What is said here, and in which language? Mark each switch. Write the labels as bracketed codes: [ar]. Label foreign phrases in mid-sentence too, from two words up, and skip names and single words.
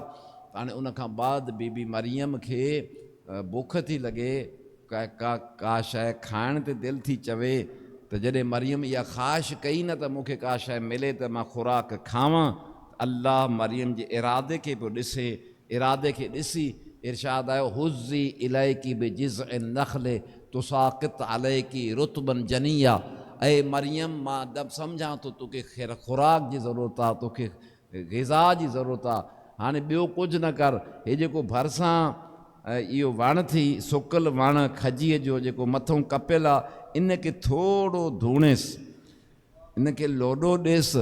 [sd] हाणे उन खां बाद बीबी मरियम खे बुख थी लॻे, का शइ खाइण ते दिलि थी चवे, त जॾहिं मरियम इहा ख़्वाहिश कई न त मूंखे का शइ मिले त मां खुराक खावां, अल्लाह मरियम जे इरादे खे पियो ॾिसे। इरादे खे ॾिसी इरशाद आयो, [ar] هزي إليك بجذع النخل تساقط عليك رطبا جنيا. [sd] ऐं मरियम, मां दब सम्झां थो तोखे खुराक जी ज़रूरत आहे, तोखे ग़िज़ा जी ज़रूरत आहे। हाणे ॿियो कुझु न कर, हे जेको भरिसां इहो वणु थी, सुकल वणु खजीअ जो जेको मथां कपियल आहे, इन खे थोरो धूणेसि, इन खे लोॾो ॾेसि।